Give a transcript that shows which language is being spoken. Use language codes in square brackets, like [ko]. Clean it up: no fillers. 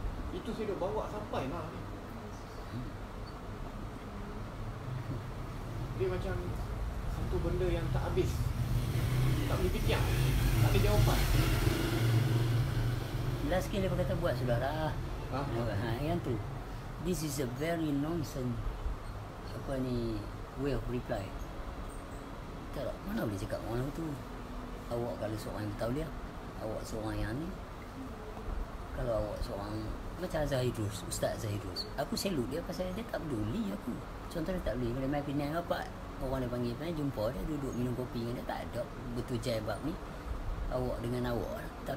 [ms] Itu saya dah bawa sampai lah ni. Dia macam satu benda yang tak habis. Tak boleh fikir. Tak ada jawapan. Last sekali dia kata buat sudahlah. Ha? Yang tu. [en] This is a very nonsense [ms] apa ni [en] way of reply. [ms] Tak, mana boleh cakap orang tu. Awak kalau seorang yang bertauliah, awak seorang yang ni. Kalau awak seorang macam Zahidus, Ustaz Zahidus, aku salute dia pasal dia tak peduli aku. Contohnya tak boleh kalau main Penang apa orang dia panggil Penang, jumpa dia duduk minum kopi dengan dia, tak ada betul jabab ni awak dengan awak lah.